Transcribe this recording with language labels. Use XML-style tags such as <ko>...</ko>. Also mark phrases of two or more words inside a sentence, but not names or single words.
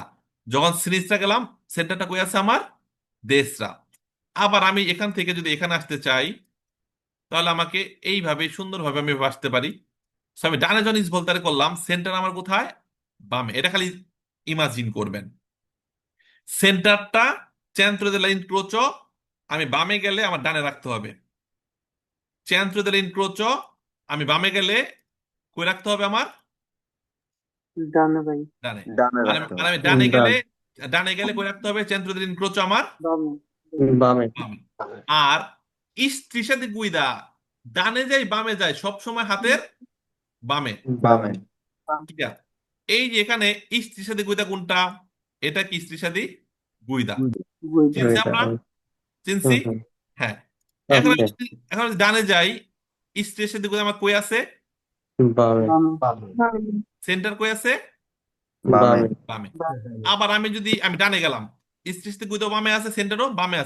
<bn>যখন সিরিজটা গেলাম, সেন্টারটা কই আছে আমার, দেশরা। আবার আমি এখান থেকে যদি এখানে আসতে চাই, তাহলে আমাকে এইভাবে সুন্দরভাবে আমি আসতে পারি। So, আমি ডানে যখন ভোল্টারি করলাম, সেন্টার আমার কোথায়, বামে। এটা খালি ইমাজিন করবেন, সেন্টারটা</bn> <it>centro dell'incrocio</it> <bn>আমি বামে গেলে আমার ডানে রাখতে হবে,</bn> <it>centro dell'incrocio</it> <bn>আমি বামে গেলে কই রাখতে হবে আমার, ডানে ভাই। ডানে। ডানে আর রাখতে আর হবে। আমি ডানে গেলে, ডানে গেলে কই রাখতে হবে,</bn> <it>centro dell'incrocio</it> <bn>আমার বামে। বামে। বামে। আর</bn> <it>striscia di guida</it> <bn>ডানে যাই বামে যাই সবসময় হাতের বামে। বামে। ঠিক আছে, এই যে এখানে</bn> <it>striscia di guida</it> <bn>কোনটা, এটা কি</bn> <it>striscia di guida,</it> <bn>চিনছি আমরা, চিনছি। হ্যাঁ, এখন ওকে। এখন যদি ডানে যাই, স্টেশন দিকে আমার কই আছে, বামে। সেন্টার কই আছে, বামে। বামে। আবার আমি যদি আমি ডানে গেলাম, স্টেশন দিকে বামে আছে, সেন্টারও বামে আছে।</bn>